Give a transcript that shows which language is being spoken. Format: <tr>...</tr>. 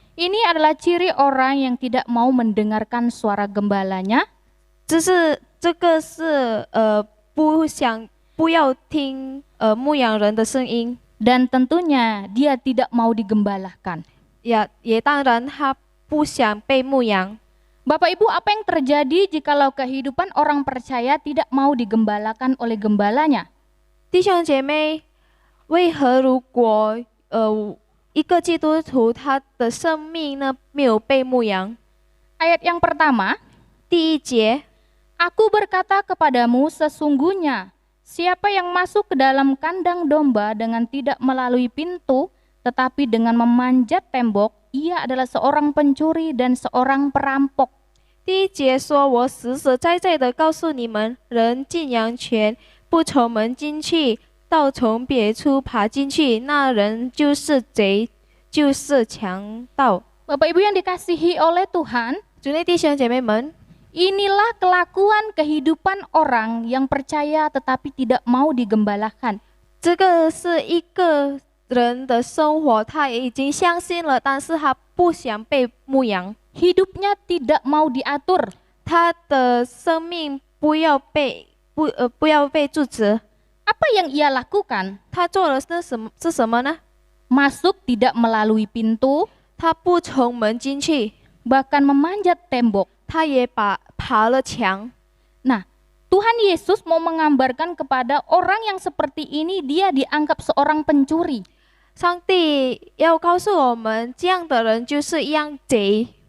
<id>Ini adalah ciri orang yang tidak mau mendengarkan suara gembalanya.</id> <zh>这个是不要听牧羊人的声音，</zh> <id>Dan tentunya dia tidak mau digembalakan.</id> <zh>也当然他不想被牧羊。</zh> <id>Bapak Ibu, apa yang terjadi jikalau kehidupan orang percaya tidak mau digembalakan oleh gembalanya?</id> <zh>弟兄姐妹，为何如果一个基督徒他的生命呢没有被牧羊？</zh> <id>Ayat yang pertama,</id> <zh>第1节，</zh> <id>Aku berkata kepadamu sesungguhnya, siapa yang masuk ke dalam kandang domba dengan tidak melalui pintu, tetapi dengan memanjat tembok, ia adalah seorang pencuri dan seorang perampok.</id> <zh>第1节说：“我实实在在的告诉你们，人进羊圈，不从门进去，倒从别处爬进去，那人就是贼，就是强盗。”</zh> <id>Bapak Ibu yang dikasihi oleh Tuhan,</id> <zh>主内弟兄姐妹们，</zh> <id>inilah kelakuan kehidupan orang yang percaya tetapi tidak mau digembalakan.</id> <zh>这个是一个人的生活，他已经相信了，但是他不想被牧羊，</zh> <id>Hidupnya tidak mau diatur.</id> <zh>他的生命不要被阻止。</zh> <id>Apa yang ia lakukan?</id> <zh>他做了是什么呢？</zh> <id>Masuk tidak melalui pintu,</id> <zh>他不从门进去，</zh> <id>bahkan memanjat tembok.</id> <zh>他也爬了墙。</zh> <id>Nah, Tuhan Yesus mau menggambarkan kepada orang yang seperti ini, dia dianggap seorang pencuri.</id> <zh>上帝要告诉我们，这样的人就是一样贼，</zh>